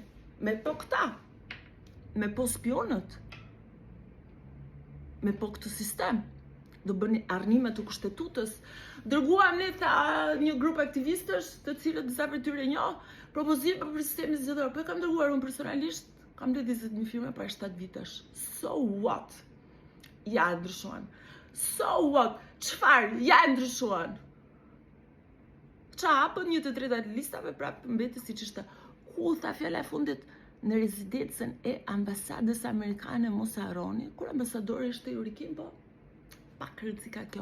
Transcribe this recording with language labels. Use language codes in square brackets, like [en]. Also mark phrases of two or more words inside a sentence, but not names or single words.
[sq] Me po këta, me po spionët, me po këtë sistem. Do bëni arnime të kushtetutës. Dërguam ne një grup aktivistësh, të cilët disa për tyre njoh, propozim për sistemin zgjedhor. Po e kam dërguar unë personalisht, kam bler 20.000 firma para 7 vitesh. [en] So what? [sq] Ja ndryshuan. [en] So what? [sq] Çfarë? Ja ndryshuan. Qa hapën 1/3 të listave prapë mbeti siç ishte. Ku tha fjala e fundit? Në rezidencën e ambasadës amerikane, mos e harroni, kur ambasadori ishte Eurikim, po pak rrezika kjo.